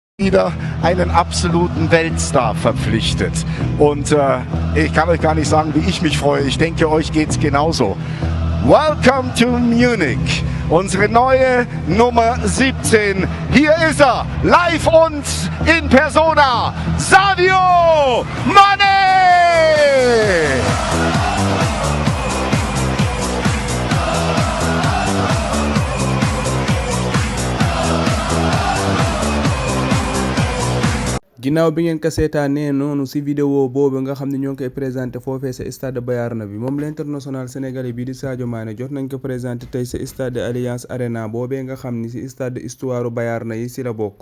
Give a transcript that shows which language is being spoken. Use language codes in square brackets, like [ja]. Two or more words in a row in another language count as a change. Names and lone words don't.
[de] wieder einen absoluten Weltstar verpflichtet. Und ich kann euch gar nicht sagen, wie ich mich freue. Ich denke, euch geht's genauso. [en] Welcome to Munich. [de] Unsere neue Nummer 17. Hier ist er, live und in persona. Sadio Mane! [wo] ginnaaw bi ngeen ko seetaanee noonu ci vidéo boobu nga xam ne ñoo ngi koy présenté foofee sa stade Bayern bi moom [fr] l'international sénégalais [wo] bi di Sadio Mané jot nañ ko présenté tey sa stade Allianz Arena boobee nga xam ni ci stade histoire Bayern yi ci la bokk.